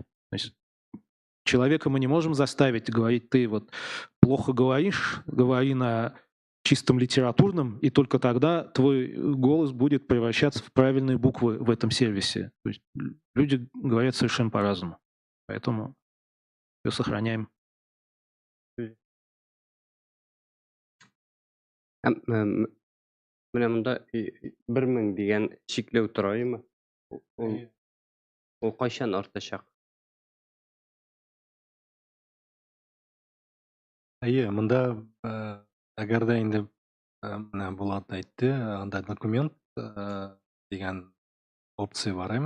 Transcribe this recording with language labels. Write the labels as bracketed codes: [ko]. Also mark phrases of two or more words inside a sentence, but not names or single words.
[ru] То есть человека мы не можем заставить говорить: ты вот плохо говоришь, говори на чистом литературном, и только тогда твой голос будет превращаться в правильные буквы в этом сервисе. То есть люди говорят совершенно по-разному. Поэтому все сохраняем. [tt] Менә монда 1000 дигән чикләү тораймы? Ул кайчан артачак? Мында әгәр дә инде менә Булат әйтте, анда документ дигән опция бар име?